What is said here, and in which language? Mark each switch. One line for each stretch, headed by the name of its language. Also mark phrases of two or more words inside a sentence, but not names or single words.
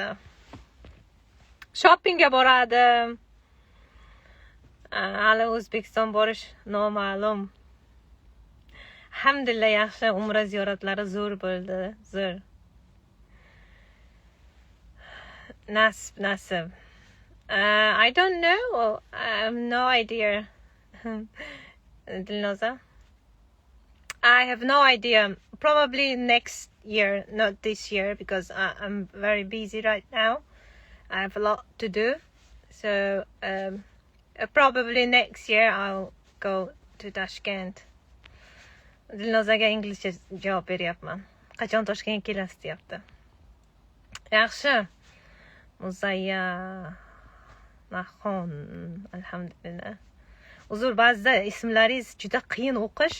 Uzbek: Shoppingga boradim. Hali O'zbekiston borish noma'lum. Alhamdulillah, yaxshi. Umra ziyoratlari zo'r bo'ldi, zo'r. Nasib.
English: I don't know. I have no idea. Dilnoza? I have no idea. Probably next year, not this year, because I'm very busy right now. I have a lot to do. So probably next year I'll go to Tashkent.
Uzbek: Dilnozaga inglizcha javob beryapman. Qachon Toshkentga kelasiz deyapti. Yaxshi. Muzayya Nahon, alhamdulillah. Uzr, ba'zida ismlaringiz juda qiyin o'qish.